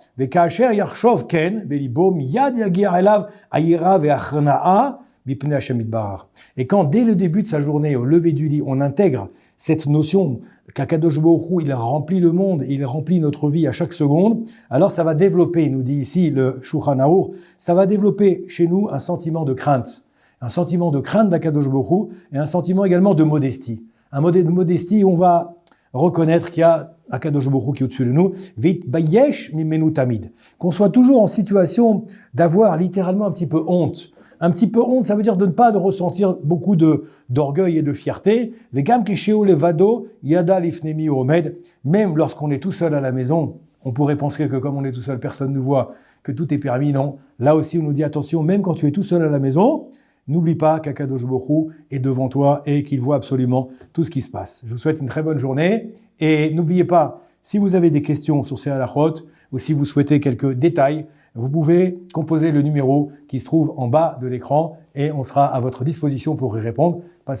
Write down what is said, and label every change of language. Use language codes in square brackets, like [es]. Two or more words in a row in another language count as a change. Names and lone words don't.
[fr] Et quand dès le début de sa journée, au lever du lit, on intègre cette notion qu'Akadosh Baruch Hu, il remplit le monde, il remplit notre vie à chaque seconde, alors ça va développer, il nous dit ici le Shulchan Aruch, ça va développer chez nous un sentiment de crainte d'Akadosh Baruch Hu et un sentiment également de modestie. Un modèle de modestie où on va reconnaître qu'il y a Akadosh Baruch Hu qui est au-dessus de nous, [he] ויתבייש ממנו תמיד. [fr] Qu'on soit toujours en situation d'avoir littéralement un petit peu honte. Un petit peu honte, ça veut dire de ne pas ressentir beaucoup d'orgueil et de fierté. [he] וגם כשהוא לבדו ידע לפני מי עומד. [fr] Même lorsqu'on est tout seul à la maison, on pourrait penser que comme on est tout seul, personne ne nous voit, que tout est permis. Non. Là aussi, on nous dit attention, même quand tu es tout seul à la maison, n'oublie pas qu'Akadosh Baruch Hu est devant toi et qu'il voit absolument tout ce qui se passe. Je vous souhaite une très bonne journée et n'oubliez pas, si vous avez des questions sur ces halachot ou si vous souhaitez quelques détails, vous pouvez composer le numéro qui se trouve en bas de l'écran et on sera à votre disposition pour y répondre.